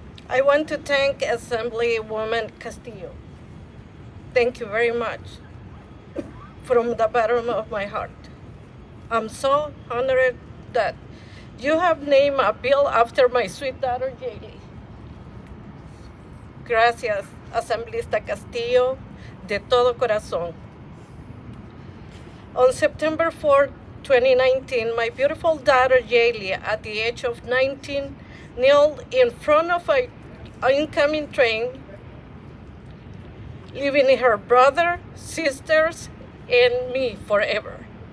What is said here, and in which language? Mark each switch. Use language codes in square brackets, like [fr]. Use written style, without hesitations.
[en] I want to thank Assemblywoman Castillo. Thank you very much from the bottom of my heart. I'm so honored that you have named a bill after my sweet daughter, Jaylee. [es] Gracias, Asambleísta Castillo, de todo corazón. [en] On September 4, 2019, my beautiful daughter, Jaylee, at the age of 19, knelt in front of an incoming train, leaving her brother, sisters, and me forever.